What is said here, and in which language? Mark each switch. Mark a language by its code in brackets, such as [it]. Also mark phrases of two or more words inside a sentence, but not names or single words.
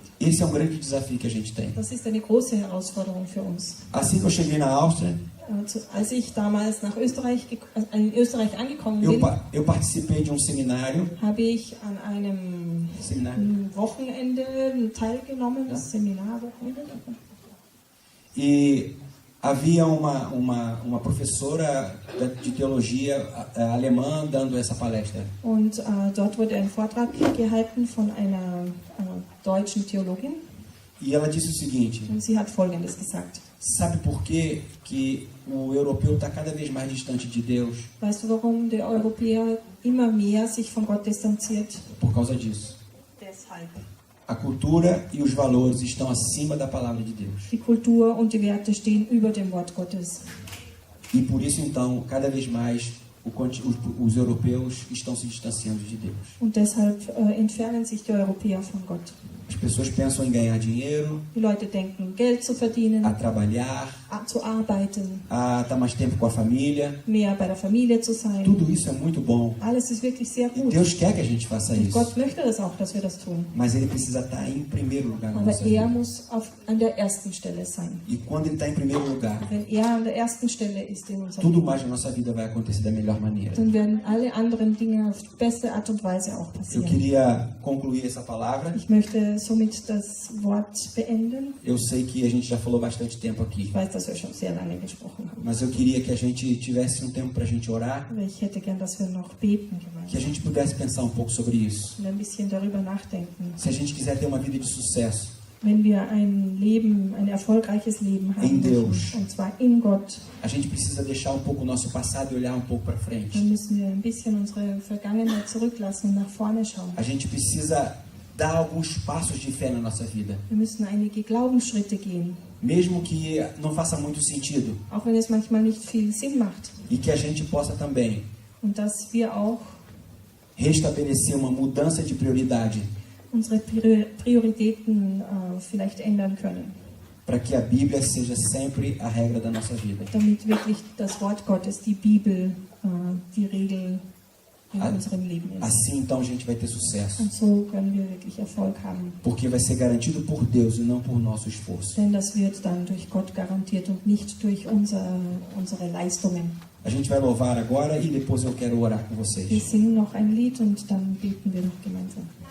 [pt] Esse é um grande desafio que a gente tem. [de] Das ist eine große Herausforderung für uns. [pt] Assim que eu cheguei na Áustria, [de] Als ich damals nach Österreich, in Österreich angekommen [pt] eu, [de] bin, [pt] eu participei de um seminário. [de] habe ich an einem Wochenende teilgenommen, das Seminarwochenende. [pt] E havia uma professora de teologia alemã dando essa palestra. [de] Und dort wurde ein Vortrag gehalten von einer deutschen Theologin. [pt] E ela disse o seguinte: [de] Und sie hat Folgendes gesagt. [pt] sabe por que o europeu está cada vez mais distante de Deus? [de] Weißt du, warum der Europäer immer mehr sich von Gott distanziert? [pt] Por causa disso. [de] Deshalb. [pt] A cultura e os valores estão acima da palavra de Deus. [de] Die Kultur und die Werte stehen über dem Wort Gottes. [pt] E por isso, então, cada vez mais os europeus estão se distanciando de Deus. [de] Und deshalb entfernen sich die Europäer von Gott. [pt] As pessoas pensam em ganhar dinheiro, [de] Die Leute denken, Geld zu verdienen, [pt] a trabalhar, [de] zu arbeiten, [pt] a estar mais tempo com a família. [de] mehr bei der Familie zu sein. [pt] Tudo isso é muito bom. [de] Alles ist wirklich sehr [pt] E [de] gut. [pt] Deus quer que a gente faça [de] Und [pt] isso. [de] Gott möchte das auch, dass wir das tun. [pt] Mas Ele precisa estar em primeiro lugar na [de] Aber [pt] nossa [de] er [pt] vida. [de] muss an der ersten Stelle sein. [pt] E quando Ele está em primeiro lugar, [de] Wenn er an der ersten Stelle ist in unserem [pt] tudo [de] Leben, [pt] mais na nossa vida vai acontecer da melhor maneira. [de] dann werden alle anderen Dinge auf die beste Art und Weise auch [pt] Eu [de] passieren. [pt] queria concluir essa palavra. [de] Ich möchte somit das Wort beenden. [pt] Eu sei que a gente já falou bastante tempo aqui, [de] Ich weiß, dass wir schon sehr lange gesprochen haben. [pt] mas eu queria que a gente tivesse um tempo para a gente orar, [de] Aber ich hätte gern, dass wir noch beten [pt] que a [de] gemeinsam [pt] gente pudesse pensar um pouco sobre isso. [de] und ein bisschen darüber nachdenken. [pt] Se a gente quiser ter uma vida de sucesso, [de] Wenn wir ein erfolgreiches Leben haben [pt] In Deus. [de] möchten, und zwar in Gott, [pt] a gente precisa deixar um pouco o nosso passado e olhar um pouco para frente. [de] dann müssen wir ein bisschen unsere Vergangenheit zurücklassen und nach vorne schauen. [pt] A gente precisa dar alguns passos de fé na nossa vida, [de] Wir müssen einige Glaubensschritte gehen, [pt] mesmo que não faça muito sentido, [de] auch wenn es manchmal nicht viel Sinn macht. [pt] e que a gente possa também [de] Und dass wir auch [pt] restabelecer uma mudança de prioridade, [de] unsere Prioritäten vielleicht ändern können, [pt] para que a Bíblia seja sempre a regra da nossa vida. [de] damit wirklich das Wort Gottes, die Bibel, die Regel in unserem Leben ist. [pt] Assim, então, a gente vai ter sucesso, [de] Und so können wir wirklich Erfolg haben. [pt] porque vai ser garantido por Deus e não por nosso esforço. [de] Denn das wird dann durch Gott garantiert und nicht durch unsere Leistungen. [pt] A gente vai louvar agora e depois eu quero orar com [de] Wir [pt] vocês. [de] singen noch ein Lied und dann beten wir noch gemeinsam.